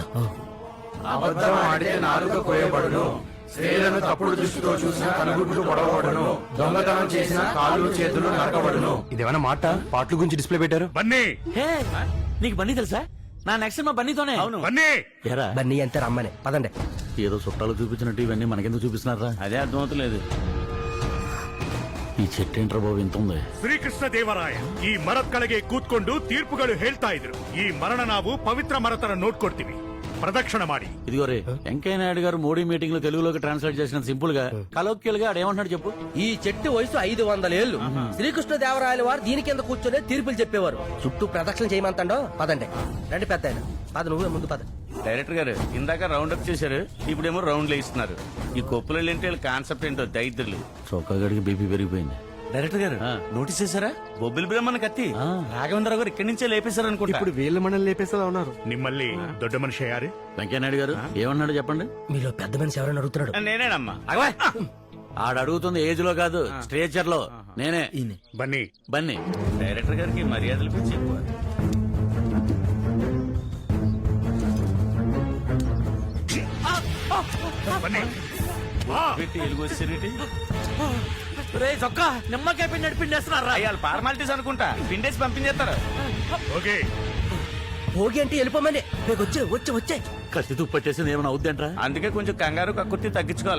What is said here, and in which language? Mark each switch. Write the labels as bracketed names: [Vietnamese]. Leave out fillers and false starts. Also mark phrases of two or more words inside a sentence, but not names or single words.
[Telugu] అబద్ధం ఆడితే నాలుక కోయబడును, స్త్రీలను తప్పుడు దృష్టితో చూసిన కనుగుడ్లు పొడవబడును, దొంగతనం చేసిన కాళ్ళు చేతులు నరకబడును. ఇదేమైనా మాట? పాటల గురించి డిస్ప్లే పెట్టారు. [Kannada] ಬನ್ನಿ [Telugu] హే, నీకు బండి తెలుసా? నా నెక్స్ట్ మా బండితోనే. అవును. [Kannada] ಬನ್ನಿ. [Telugu] ఎరా, బన్నీ అంతే రమ్మని పదండి. ఏదో చుట్టాలు చూపించినట్టు ఇవన్నీ మనకెందుకు చూపిస్తున్నారా? అదే అర్థమవుతలేదు. ఈ చెట్టు ఏంట్రా బాబు ఇంత ఉంది? [Kannada] ಶ್ರೀಕೃಷ್ಣ ದೇವರಾಯ ಈ ಮರದ ಕೆಳಗೆ ಕೂತ್ಕೊಂಡು ತೀರ್ಪುಗಳು ಹೇಳ್ತಾ ಇದ್ರು. ಈ ಮರಣ ನಾವು ಪವಿತ್ರ ಮರ ತರ ನೋಡ್ಕೊಡ್ತೀವಿ, ಪ್ರದಕ್ಷಿಣ ಮಾಡಿ. [Telugu] ఇదిగో రే, వెంకయ్య నాయుడు గారు మోడీ మీటింగ్ లో తెలుగులోకి ట్రాన్స్లేట్ చేసిన సింపుల్ గా కలోక్యల్ గా ఆడేమంటున్నాడు చెప్పు. ఈ చెట్టు వయసు 500 ఏళ్లు. శ్రీకృష్ణదేవరాయల వారు దీని కింద కూర్చొని తీర్పులు చెప్పేవారు. చుట్టూ ప్రదక్షిణ చేయమంటాడో. పదండి రండి పెద్ద ఆయన. పద, నువ్వే ముందు పద. డైరెక్టర్ గారు ఇందాక [English] round up [Telugu] చేశారు, ఇప్పుడేమో రౌండ్ ఇస్తున్నారు. ఈ కొప్పులు ఏంటి కాన్సెప్ట్ ఏంటో దైత్రులు. చొక్కా గడికి బీపీ పెరిగిపోయింది. డైరెక్టర్ గారు నోటీస్ చేశారా? బొబ్బిలి బ్రహ్మణ కత్తి రాఘవేంద్ర గారు ఇక్కడి నుంచే లేపేశారు అనుకుంటా. ఇప్పుడు వీళ్ళ మనల్ని లేపేసేలా ఉన్నారు. [Kannada] ನಿಮ್ಮಲ್ಲಿ ದೊಡ್ಡ ಮನುಷ್ಯ ಯಾರು? [Telugu] వెంకయ్య నాయుడు గారు ఏమన్నాడు చెప్పండి. మీలో పెద్ద మనిషి ఎవరైనా అడుగుతున్నాడు? నేనేనమ్మా. ఆడ అడుగుతుంది ఏజ్ లో కాదు, స్ట్రేచర్ లో. నేనే. [Kannada] ಬನ್ನಿ. [Telugu] బన్నీ. డైరెక్టర్ గారికి మర్యాదలు పిచ్చి ఎక్కువ. [Kannada] ಬನ್ನಿ. ಬಾ. [Telugu] పెట్టి ఎలుగు వచ్చేటి రే చొక్కా నిమ్మకాయ పిండి నడిపిండేస్తున్నారా? అయ్యాలి ఫార్మాలిటీస్ అనుకుంటా, పిండేసి పంపించేస్తారు. [Kannada] ಹೋಗಿ. [Telugu] భోగి అంటే వెళ్ళిపోమని. వచ్చే వచ్చే వచ్చే. కత్తి తుప్పట్టేసింది ఏమైనా అవుద్దంట్రా? అందుకే కొంచెం కంగారు కక్కుర్తి తగ్గించుకోవాలి.